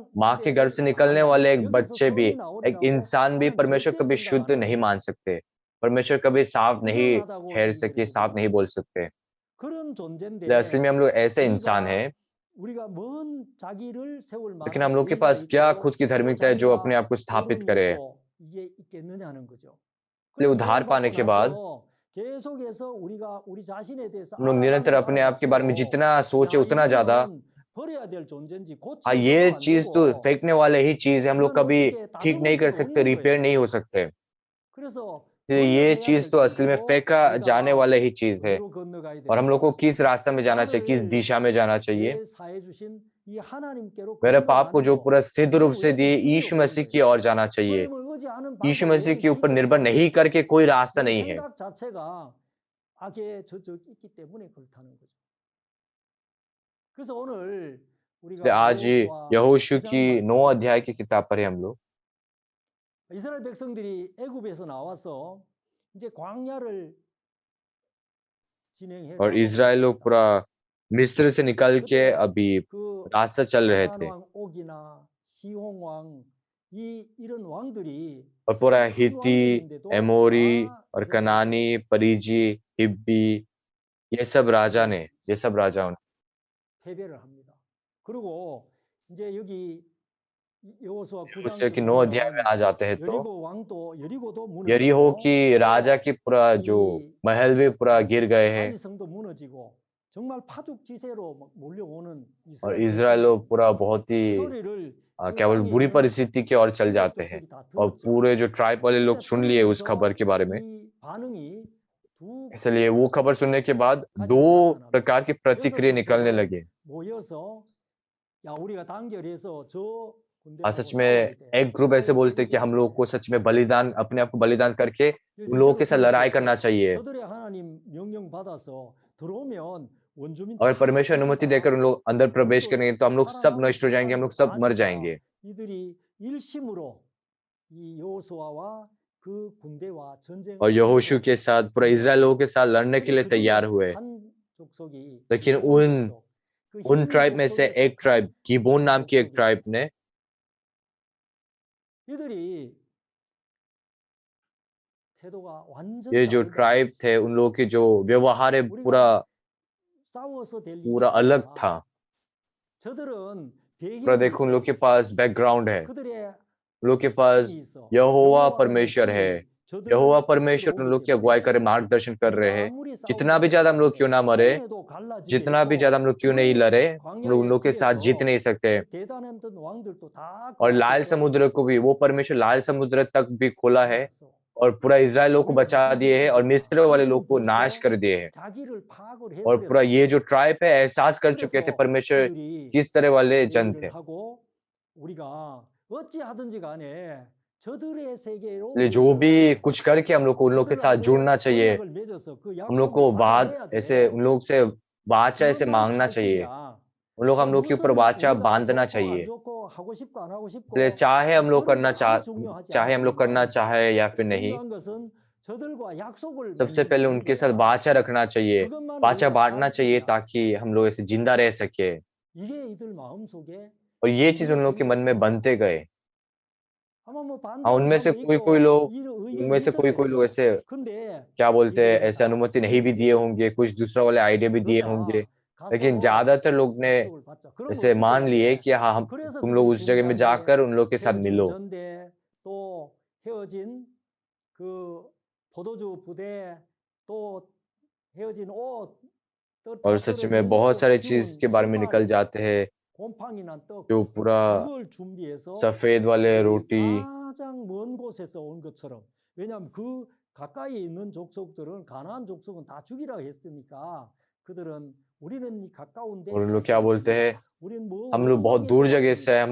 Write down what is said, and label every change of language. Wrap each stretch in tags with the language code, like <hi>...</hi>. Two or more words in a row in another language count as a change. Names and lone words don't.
<hi>माँ के गर्भ से निकलने वाले एक बच्चे भी, एक इंसान भी</hi> <ko>하나님</ko> <hi>परमेश्वर</hi> <ko>절대</ko> <hi>कभी</hi> <ko>생각</ko> <hi>शुद्ध</hi> <ko>안 해요.</ko> <hi>नहीं मान सकते। परमेश्वर कभी साफ नहीं</hi> <ko>부정하다고</ko> <hi>ठहर सके,</hi> <ko>얘기를</ko> <hi>साफ</hi> <ko>해요.</ko> <hi>नहीं बोल सकते।</hi> <ko>그런</ko> <hi>इसलिए</hi> <ko>존재인데</ko> <hi>असली में हम लोग ऐसे इंसान</hi> <ko>우리가</ko> <hi>हैं,</hi> <ko>우리가 뭔 자기를 세울</ko> <hi>लेकिन</hi> <ko>만한</ko> <hi>हम लोग के</hi> <ko>의의가</ko> <hi>पास क्या</hi> <ko>있고</ko> <hi>खुद की</hi> <ko>또</ko> <hi>धार्मिकता है जो अपने</hi> <ko>자기가</ko> <hi>आप को स्थापित</hi> <ko>옳음이</ko> <hi>करे।</hi> <ko>있고 이게 있겠느냐는 거죠.</ko> <hi>इसलिए</hi> <ko>그래서</ko> <hi>उद्धार पाने</hi> <ko>구원받고</ko> <hi>के बाद</hi> <ko>나서 계속해서 우리가 우리 자신에 대해서</ko> <hi>हम लोग निरंतर अपने आप के बारे में जितना सोचे उतना ज्यादा,</hi> <ko>이거는 버려야 될 존재인지</ko> <hi>हाँ</hi> <ko>고쳐서도</ko> <hi>ये</hi> <ko>안</ko> <hi>चीज तो</hi> <ko>되고</ko> <hi>फेंकने वाले ही चीज है, हम लोग</hi> <ko>이거는</ko> <hi>कभी</hi> <ko>이게</ko> <hi>ठीक</hi> <ko>다듬을</ko> <hi>नहीं कर</hi> <ko>수도</ko> <hi>सकते,</hi> <ko>없는</ko> <hi>रिपेयर</hi> <ko>거예요.</ko> <hi>नहीं हो सकते।</hi> <ko>그래서</ko> <hi>इसलिए ये</hi> <ko>버려져야</ko> <hi>चीज</hi> <ko>될</ko> <hi>तो असल में</hi> <ko>존재고</ko> <hi>फेंका जाने</hi> <ko>우리가</ko> <hi>वाले ही चीज है,</hi> <ko>어디로 건너가야</ko> <hi>और हम लोग को</hi> <ko>되냐면</ko> <hi>किस रास्ते में जाना चाहिए, किस</hi> <ko>나를</ko> <hi>दिशा में जाना चाहिए।</hi> <ko>죄 사해 주신 이 하나님께로</ko> <hi>मेरे पाप को</hi> <ko>건너가는</ko> <hi>जो</hi> <ko>거.</ko> <hi>पूरा सिद्ध रूप</hi> <ko>그</ko> <hi>से</hi> <ko>외에는</ko> <hi>दिए</hi> <ko>길이</ko> <hi>यीशु</hi> <ko>없는</ko> <hi>मसीह की</hi> <ko>거예요.</ko> <hi>ओर जाना चाहिए।</hi> <ko>주님을 의지하는</ko> <hi>यीशु</hi> <ko>방법</ko> <hi>मसीह</hi> <ko>외에는</ko> <hi>के ऊपर</hi> <ko>길이</ko> <hi>निर्भर</hi> <ko>없다는</ko> <hi>नहीं</hi> <ko>거죠.</ko> <hi>करके कोई रास्ता</hi> <ko>내</ko> <hi>नहीं है।</hi> <ko>생각 자체가 악에 젖어 있기 때문에 그렇다는 거죠. 그래서 오늘</ko> <hi>इसलिए</hi> <ko>우리가</ko> <hi>आज</hi> <ko>여호수아</ko> <hi>यहोशू</hi> <ko>9장</ko> <hi>की 9</hi> <ko>말씀을</ko> <hi>अध्याय की किताब पर हम लोग,</hi> <ko>이스라엘 백성들이 애굽에서 나와서 이제 광야를 진행해</ko> <hi>और</hi> <ko>가고</ko> <hi>इज़राइल लोग</hi> <ko>있습니다.</ko> <hi>पूरा मिस्र से निकल के</hi> <ko>그때</ko> <hi>अभी</hi> <ko>그</ko> <hi>रास्ता चल रहे</hi> <ko>바산</ko> <hi>थे,</hi> <ko>왕 옥이나 시홍 왕 이런 왕들이</ko> <hi>और पूरा</hi> <ko>큰</ko> <hi>हित्ती,</hi> <ko>왕들인데도</ko> <hi>एमोरी</hi> <ko>다</ko> <hi>और</hi> <ko>이스라엘</ko> <hi>कनानी, परिजी, हिब्बी, ये सब राजाओं ने</hi> <ko>패배를 합니다. 그리고 이제 여기 여호수아 9장</ko> <hi>यहोशू की 9 अध्याय में आ जाते हैं तो</hi> <ko>여리고 왕도 여리고도</ko> <hi>यरीहो</hi> <ko>무너졌고</ko> <hi>की राजा की पूरा जो</hi> <ko>이</ko> <hi>महल भी पूरा गिर गए हैं,</hi> <ko>아이성도 무너지고 정말 파죽지세로 막 몰려오는</ko> <hi>और</hi> <ko>이스라엘</ko> <hi>इज़राइल लोग</hi> <ko>백성들이</ko> <hi>पूरा बहुत</hi> <ko>그</ko> <hi>ही</hi> <ko>소리를 그</ko> <hi>केवल</hi> <ko>땅에</ko> <hi>बुरी</hi> <ko>있는</ko> <hi>परिस्थिति की ओर चल</hi> <ko>이스라엘</ko> <hi>जाते हैं,</hi> <ko>족속이 다</ko> <hi>और</hi> <ko>들었죠.</ko> <hi>पूरे जो ट्राइब वाले लोग</hi> <ko>근데</ko> <hi>सुन लिए उस खबर</hi> <ko>들으면서</ko> <hi>के बारे में।</hi> <ko>이 반응이 두</ko> <hi>इसलिए वो खबर सुनने के बाद</hi> <ko>가지로</ko> <hi>दो</hi> <ko>나타납니다.</ko> <hi>प्रकार की प्रतिक्रिया</hi> <ko>여섯</ko> <hi>निकलने</hi> <ko>족속은</ko> <hi>लगे।</hi> <ko>모여서 야 우리가 단결해서 저</ko> <hi>और</hi> <ko>군대하고</ko> <hi>सच</hi> <ko>싸워야</ko> <hi>में</hi> <ko>돼.</ko> <hi>एक ग्रुप ऐसे बोलते हैं कि हम लोग को सच में बलिदान, अपने आप को बलिदान करके उन लोगों के साथ लड़ाई करना चाहिए।</hi> <ko>저들의 하나님 명령 받아서 들어오면 원주민</ko> <hi>अगर</hi> <ko>다</ko> <hi>परमेश्वर अनुमति</hi> <ko>죽는다.</ko> <hi>देकर उन लोग अंदर प्रवेश</hi> <ko>그리고</ko> <hi>करेंगे तो हम लोग सब नष्ट हो जाएंगे, हम लोग सब मर</hi> <ko>아니까</ko> <hi>जाएंगे।</hi> <ko>이들이 일심으로 이 여호수아와 그 군대와 전쟁을</ko> <hi>और यहोशू के साथ पूरा इज़राइल लोगों के साथ लड़ने के लिए</hi> <ko>그중에</ko> <hi>तैयार हुए,</hi> <ko>한 족속이</ko> <hi>लेकिन</hi> <ko>기브온 족속, 그</ko> <hi>उन</hi> <ko>흰</ko> <hi>ट्राइब में से</hi> <ko>족속에</ko> <hi>एक ट्राइब, गिबोन नाम की एक</hi> <ko>족속이</ko> <hi>ट्राइब ने,</hi> <ko>이들이 태도가 완전</ko> <hi>ये जो</hi> <ko>다르다.</ko> <hi>ट्राइब थे उन लोगों के जो व्यवहार है पूरा</hi> <ko>싸워서 될 일이</ko> <hi>पूरा अलग</hi> <ko>아니라</ko> <hi>था।</hi> <ko>저들은</ko> <hi>पूरा</hi> <ko>배경이</ko> <hi>देखो उन लोग</hi> <ko>있어.</ko> <hi>के पास बैकग्राउंड है,</hi> <ko>그들의</ko> <hi>उन लोग के पास</hi> <ko>신이 있어.</ko> <hi>यहोवा</hi> <ko>여호와라는</ko> <hi>परमेश्वर</hi> <ko>신이</ko> <hi>है, यहोवा परमेश्वर उन लोग की अगुवाई करे, मार्गदर्शन कर रहे हैं। जितना भी ज्यादा हम लोग क्यों ना मरे, जितना भी ज्यादा हम लोग क्यों नहीं लड़े, हम लोग उन लोग के साथ जीत नहीं सकते। और लाल समुद्र को भी वो परमेश्वर लाल समुद्र तक भी खोला है और पूरा इज़राइल लोग को बचा दिए हैं और मिस्र वाले लोग को नाश कर दिए हैं। और पूरा ये जो ट्राइब है एहसास कर चुके थे परमेश्वर किस तरह वाले जन थे।</hi> <ko>우리가 어찌하든지 간에 저들의 세계로</ko> <hi>इसलिए जो भी कुछ करके हम लोग को उन लोग के साथ जुड़ना चाहिए।</hi> <ko>언약을 맺어서 그</ko> <hi>हम लोग को</hi> <ko>약속을</ko> <hi>वाद</hi> <ko>받아내야</ko> <hi>ऐसे</hi> <ko>돼.</ko> <hi>उन लोग से वाचा ऐसे</hi> <ko>그것만</ko> <hi>मांगना</hi> <ko>살</ko> <hi>चाहिए।</hi> <ko>길이야.</ko> <hi>उन लोग हम लोग के ऊपर</hi> <ko>무슨</ko> <hi>वाचा</hi> <ko>우리가</ko> <hi>बांधना</hi> <ko>좋고 안</ko> <hi>चाहिए।</hi> <ko>좋고 하고 싶고 안 하고</ko> <hi>इसलिए</hi> <ko>싶고</ko> <hi>चाहे हम लोग</hi> <ko>그런</ko> <hi>करना</hi> <ko>거 아무 중요하지</ko> <hi>चाहे हम लोग</hi> <ko>않아.</ko> <hi>करना चाहे या फिर नहीं,</hi> <ko>중요한 것은 저들과 약속을</ko> <hi>सबसे</hi> <ko>맺는</ko> <hi>पहले</hi> <ko>거,</ko> <hi>उनके साथ</hi> <ko>그거야.</ko> <hi>वाचा रखना चाहिए,</hi> <ko>그것만</ko> <hi>वाचा</hi> <ko>우리가</ko> <hi>बाँटना</hi> <ko>살</ko> <hi>चाहिए</hi> <ko>길이야.</ko> <hi>ताकि हम लोग ऐसे जिंदा रह सके।</hi> <ko>이게 이들 마음속에</ko> <hi>और ये चीज़ उन लोग के मन में बनते गए।</hi> <ko>아마 뭐</ko> <hi>हाँ,</hi> <ko>반대하는 साम도</ko> <hi>कोई-कोई</hi> <ko>있고</ko> <hi>लोग</hi> <ko>의견이</ko> <hi>कोई-कोई लोग</hi> <ko>있었겠죠.</ko> <hi>ऐसे</hi> <ko>근데</ko> <hi>क्या बोलते हैं,</hi> <ko>이들은</ko> <hi>ऐसे</hi> <ko>다</ko> <hi>अनुमति नहीं भी दिए</hi> <ko>그의</ko> <hi>होंगे, कुछ दूसरा वाले आइडिया भी दिए होंगे।</hi> <ko>그러자</ko> <hi>लेकिन</hi> <ko>가서</ko> <hi>ज़्यादातर लोग ने</hi> <ko>약속을 받자. 그럼</ko> <hi>ऐसे</hi> <ko>어떻게</ko> <hi>मान</hi> <ko>해야</ko> <hi>लिए</hi> <ko>돼?</ko> <hi>कि हाँ, हम</hi> <ko>그래서</ko> <hi>तुम लोग</hi> <ko>그들이</ko> <hi>उस जगह में</hi> <ko>준비한 게</ko> <hi>जाकर उन लोग के साथ</hi> <ko>헤어진</ko> <hi>मिलो।</hi> <ko>전대 또 헤어진 그 포도주 부대 또 헤어진 옷 또</ko> <hi>और</hi> <ko>다</ko> <hi>सच में</hi> <ko>떨어진</ko> <hi>बहुत सारे चीज़</hi> <ko>기운</ko> <hi>के बारे में निकल</hi> <ko>신발</ko> <hi>जाते हैं,</hi> <ko>곰팡이 난 떡</ko> <hi>जो पूरा</hi> <ko>이걸 준비해서</ko> <hi>सफ़ेद वाले</hi> <ko>그들이</ko> <hi>रोटी</hi> <ko>가장 먼 곳에서 온 것처럼 왜냐하면 그 가까이 있는 족속들은 가나안 족속은 다 죽이라 했으니까 그들은 우리는 이 가까운</ko> <hi>और उन</hi> <ko>데서</ko> <hi>लोग क्या बोलते हैं,</hi> <ko>왔습니다. 우리는 뭐</ko> <hi>हम लोग बहुत</hi> <ko>외곽에서</ko> <hi>दूर जगह से आए,</hi>